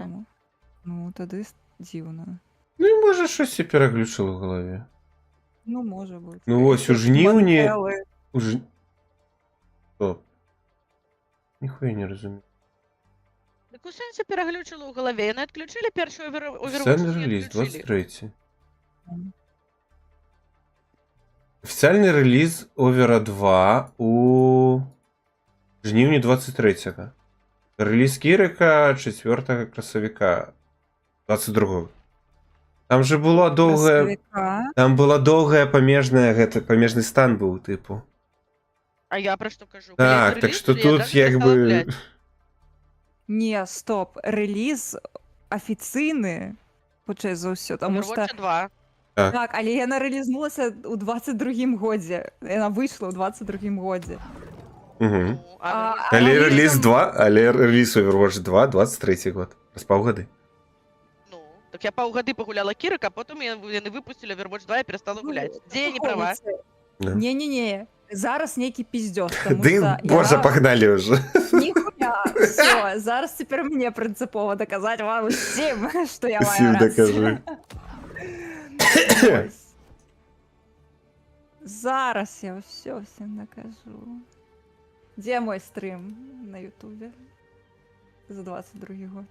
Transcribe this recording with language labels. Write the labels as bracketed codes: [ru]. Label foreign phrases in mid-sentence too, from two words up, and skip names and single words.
[be] Таму. Ну, тады дзіўна. Ну і можа щось і пераглючыла ў галаве. Ну, можа быць. Ну вось, у жніўні... Стоп. Ніхуя не разумею. Дык у сэнсе пераглючыла ў галаве. Яны адключылі першую Overwatch? [uk] Офіційний реліз 23. Офіційний реліз Овера 2 у жніўні 23-го. [be] Реліз Кірика 4 красавіка 22-го. Там же было доўгае... Там была доўгая памежная, гэта памежны стан быў, тыпу. А я пра што кажу? Так, так што тут як бы... Не, стоп. Реліз афіцыйны, хутчэй за ўсё, таму што... Overwatch 2. Так, але яна рэлізнулася ў 22-м годзе. Яна выйшла ў 22-м годзе. Угу. А Але реліз рэлізам- 2, але реліз Overwatch 2 23 год. З паўгады. Ну, так я паўгады пагуляла Кірика, потым яны выпусцілі Overwatch 2 і перастала гуляць. Дзе я не права? Да. Не-не-не. Зараз нейкі пиздёж, тому Ды, [ru] что боже, погнали уже. [be] Ніхуя, все, зараз цяпер мне прынцыпова даказаць вам усім, што я Усім маю дакажы. Ось. Зараз я ўсё всім дакажу. Дзе мой стрым на Ютубе за 22 год?